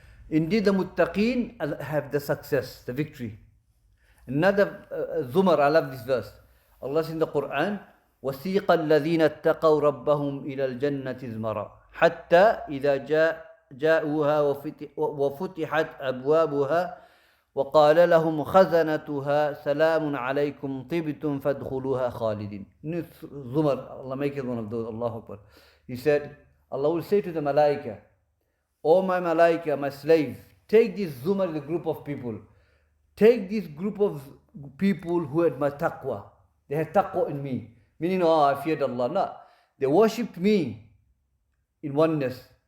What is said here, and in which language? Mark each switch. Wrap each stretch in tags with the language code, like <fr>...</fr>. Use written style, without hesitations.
<en>Indeed the muttaqeen have the success, the victory. Another Zumar, I love this verse. Allah says in the Quran,</en> <ar>وَسِيقَ الَّذِينَ اتَّقَوْا رَبَّهُمْ إِلَى الْجَنَّةِ زْمَرًا حَتَّى إِذَا جاءوها وفتحت أبوابها وقال لهم خزنتها سلام عليكم طبتم فادخلوها خالدين.</ar> <en>Zumar, Allah make it one of those, Allahu Akbar. He said, Allah will say to the malaika, O my malaika, my slave, take this Zumar, the group of people. Take this group of people who had my taqwa. They had taqwa in me. Meaning, I feared Allah. No, they worshipped me in oneness.</en>